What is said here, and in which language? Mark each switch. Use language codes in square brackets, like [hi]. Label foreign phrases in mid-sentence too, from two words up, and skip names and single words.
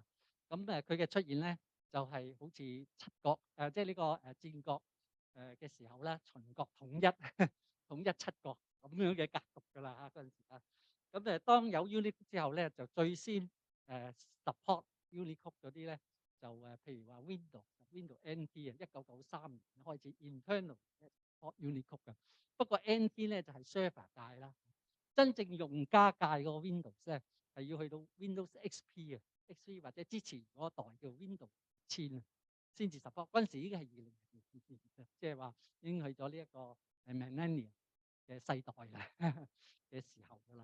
[yue] 咁佢嘅出現咧就係好似七國即係呢個戰國嘅時候咧，秦國統一統一七國咁樣嘅格局㗎啦嚇嗰陣時啊。咁當有 Unicode 之後咧，就最先 [en] support Unicode [yue] 嗰啲咧，就譬如話 Windows NT 啊，1993年開始 [en] internal support Unicode [yue] 嘅。不過 NT 咧就係 server 界啦，真正用家界嗰個 Windows 咧係要去到 Windows XP 啊，XP 或者之前嗰個代叫 Windows 1000啊，先至 support。嗰陣時已經係2000年，即係話已經去咗呢一個millennium 嘅世代啦嘅時候㗎啦。